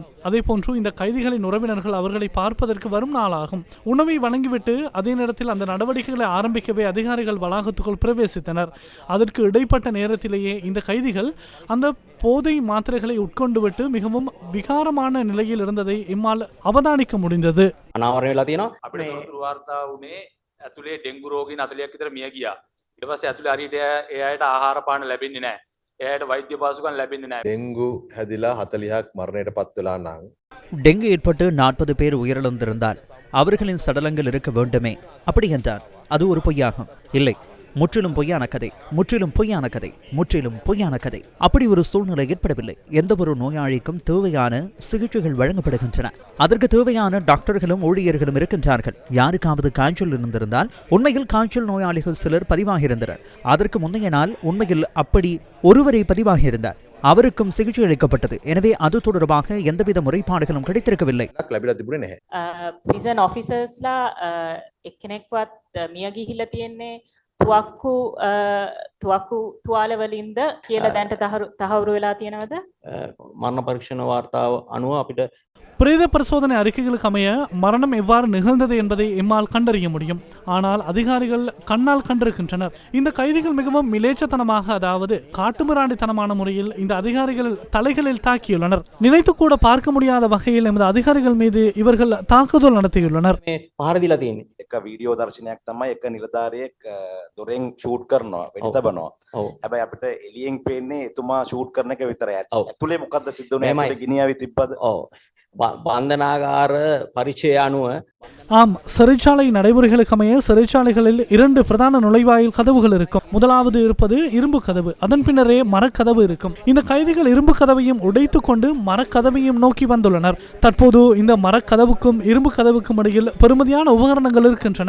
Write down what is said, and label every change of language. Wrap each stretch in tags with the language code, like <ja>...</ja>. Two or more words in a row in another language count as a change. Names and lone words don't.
<ta>அதே போன்று இந்த கைதிகளின் உறவினர்கள் அவர்களை பார்ப்பதற்கு வரும் நாளாகும். உணவை வழங்கிவிட்டு அதே நேரத்தில் அந்த நடவடிக்கைகளை ஆரம்பிக்கவே அதிகாரிகள் வளாகத்துக்குள் பிரவேசித்தனர். அதற்கு இடைப்பட்ட நேரத்திலேயே இந்த கைதிகள் அந்த போதை மாத்திரைகளை உட்கொண்டு விட்டு மிகவும் விகாரமான நிலையில் இருந்ததை எம்மால் அவதானிக்க முடிந்தது.</ta> <si>ඇතුලේ ඩෙංගු රෝගීන් 40ක් විතර මිය ගියා. ඊට පස්සේ ඇතුලේ හරියට ඒ අයට ආහාර පාන ලැබෙන්නේ නැහැ. ඒ අයට වෛද්‍ය පහසුකම් ලැබෙන්නේ නැහැ. ඩෙංගු හැදිලා 40ක් මරණයට පත් වෙලා නම්</si> <ta>டெங்கு ஏற்பட்டு 40 பேர் உயிரிழந்திருந்தால் அவர்களின் சடலங்கள் இருக்க வேண்டுமே. அப்படி என்றார் அது ஒரு பொய்யாகும். இல்லை, முற்றிலும் பொய்யான கதை, முற்றிலும் பொய்யான கதை, முற்றிலும் பொய்யான கதை. அப்படி ஒரு சூழ்நிலை ஏற்படவில்லை. எந்த ஒரு நோயாளிக்கும் தேவையான சிகிச்சைகள் வழங்கப்படுகின்றன. அதற்கு தேவையான டாக்டர்களும் ஊழியர்களும் இருக்கின்றார்கள். யாருக்காவது காய்ச்சல் இருந்திருந்தால் உண்மையில் காய்ச்சல் நோயாளிகள் சிலர் பதிவாகியிருந்தனர். அதற்கு முந்தைய நாள் உண்மையில் அப்படி ஒருவரை பதிவாகியிருந்தார். அவருக்கும் சிகிச்சை அளிக்கப்பட்டது. எனவே அது தொடர்பாக எந்தவித முறைப்பாடுகளும் கிடைத்திருக்கவில்லை.</ta> <en>prison officers</en> <si>එක්කෙනෙක්වත් මිය ගිහිල්ලා තියෙන්නේ තුවක්කු තුවාලවලින්ද කියලා දැනට තහවුරු වෙලා තියෙනවද? මරණ පරීක්ෂණ වාර්තාව අනුව අපිට</si> <ta>பிரேத பரிசோதனை அறிக்கைகளுக்கு அமைய மரணம் எவ்வாறு நிகழ்ந்தது என்பதை எம்மால் கண்டறிய முடியும். ஆனால் அதிகாரிகள் கண்ணால் கண்டிருக்கின்றனர். இந்த கைதிகள் மிகவும் மிலேச்சத்தனமாக, அதாவது காட்டுமிராண்டித்தனமான முறையில் இந்த அதிகாரிகள் தலைகளில் தாக்கியுள்ளனர். நினைத்து கூட பார்க்க முடியாத வகையில் எமது அதிகாரிகள் மீது இவர்கள் தாக்குதல் நடத்தியுள்ளனர்.</ta> <si>පාරදිලා තියෙන්නේ. එක වීඩියෝ දර්ශනයක් තමයි එක නිලධාරියෙක් දොරෙන් ෂූට් කරනවා, වෙඩි තබනවා. හැබැයි අපිට එළියෙන් පේන්නේ එතුමා ෂූට් කරන එක විතරයි. ඇතුලේ මොකද්ද සිද්ධ වුනේ? ඇතුලේ ගිනියාවි තිබ්බද? බන්ධනාගාර පරිචය අනුව</si> <ta>ஆம், சிறைச்சாலை நடைமுறைகளுக்கு அமைய சிறைச்சாலைகளில் 2 பிரதான நுழைவாயில் கதவுகள் இருக்கும். முதலாவது இருப்பது இரும்பு கதவு, அதன் பின்னரே மரக்கதவு இருக்கும். இந்த கைதிகள் இரும்பு கதவையும் உடைத்து கொண்டு மரக்கதவையும் நோக்கி வந்துள்ளனர். தற்போது இந்த மரக்கதவுக்கும் இரும்பு கதவுக்கும் இடையில் பெருமதியான உபகரணங்கள் இருக்கின்றன.</ta>